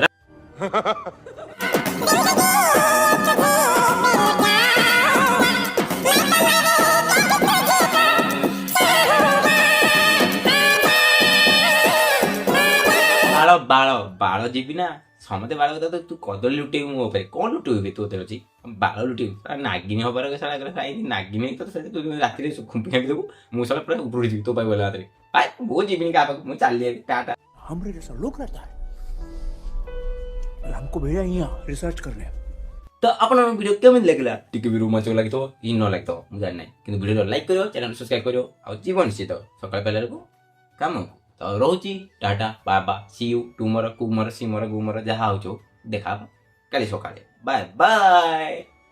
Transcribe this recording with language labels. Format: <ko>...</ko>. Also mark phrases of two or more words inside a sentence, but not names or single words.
<or>ବାଳ ବାଳ ବାଳ ଯିବି ନା ସମସ୍ତେ ବାଳ କଥା ତୁ କଦଳୀ ଲୁଟେଇବୁ ମୋ ଉପରେ କଣ ଲୁଟେଇବୁ ତୁ ଅଛି ବାଳ ଲୁଟେଇବୁ ନାଗିନୀ ହବାର ନାଗିନୀ ତୁ ରାତିରେ ଖୁମ୍ପି ଖାମ୍ପି ଦେବୁ ମୁଁ ସଲା ପୁରା ଉପରୁ ଯିବି ତୋ ପାଇଁ ଗଲା ହାତରେ ମୁଁ ଯିବିନି କାହା ପାଖକୁ ମୁଁ ଚାଲି ଟାଟା।</or> <hi>हमरे जैसा लोग रहता है हमको भेजा यहाँ रिसर्च करने।</hi> <or>ତ ଆପଣଙ୍କ ଭିଡ଼ିଓ କେମିତି ଲାଗିଲା ଟିକେ ବି ରୋମାଞ୍ଚକ ଲାଗିଥିବ କି ନ ଲାଗିଥିବ ମୁଁ ଜାଣିନାହିଁ, କିନ୍ତୁ ଭିଡ଼ିଓ ଲାଇକ୍ କରିବ, ଚ୍ୟାନେଲ ସବସ୍କ୍ରାଇବ୍ କରିବ ଆଉ ଯିବ ନିଶ୍ଚିତ ସକାଳ ବେଳାକୁ କାମ ତ ରହୁଛି ଟାଟା ବାବା</or> <en>see you tomorrow</en> <or>କୁମର ସିମର ଗୁମର ଯାହା ହଉଛ ଦେଖା କାଲି ସକାଳେ</or> <en>bye bye.</en>